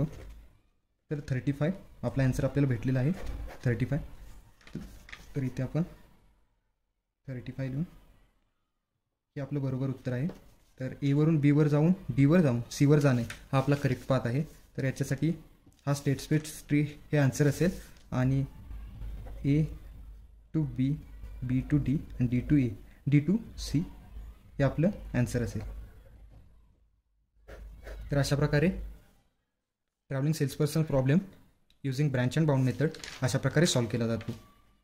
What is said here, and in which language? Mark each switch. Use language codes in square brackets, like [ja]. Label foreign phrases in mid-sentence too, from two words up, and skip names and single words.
[mr] तर 35 आपला ॲन्सर आपल्याला भेटलेला आहे 35. तर इथे आपण 35 लिहून हे आपलं बरोबर उत्तर आहे. तर A वरून B वर जाऊन B वर जाऊन C वर जाणे हा आपला [en] correct path [mr] आहे. तर याच्यासाठी हा [en] state space tree [mr] हे आन्सर असेल आणि [en] A to B, B to D [mr] आणि [en] D to A, D to C [mr] हे आपलं ॲन्सर असेल. तर अशा प्रकारे [en] traveling salesperson problem using branch and bound method [mr] अशा प्रकारे सॉल्व केला जातो.